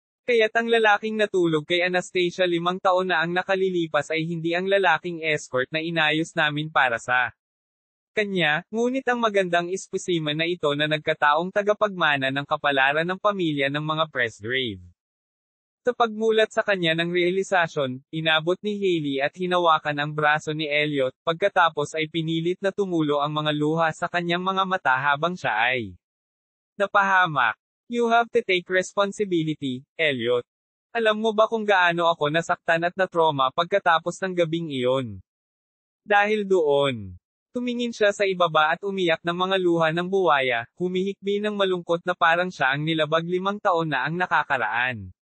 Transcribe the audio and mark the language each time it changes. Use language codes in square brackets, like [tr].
[tl] Kaya't ang lalaking natulog kay Anastasia 5 taon na ang nakalilipas ay hindi ang lalaking escort na inayos namin para sa kanya, ngunit ang magandang espesimen na ito na nagkataong tagapagmana ng kapalaran ng pamilya ng mga Presgrave. Sa pagmulat sa kanya ng realisasyon, inabot ni Hailey at hinawakan ang braso ni Elliot, pagkatapos ay pinilit na tumulo ang mga luha sa kanyang mga mata habang siya ay napahamak. [en] You have to take responsibility, Elliot. [tl] Alam mo ba kung gaano ako nasaktan at na-trauma pagkatapos ng gabing iyon? Dahil doon, tumingin siya sa ibaba at umiyak ng mga luha ng buwaya, humihikbi ng malungkot na parang siya ang nilabag 5 taon na ang nakakaraan.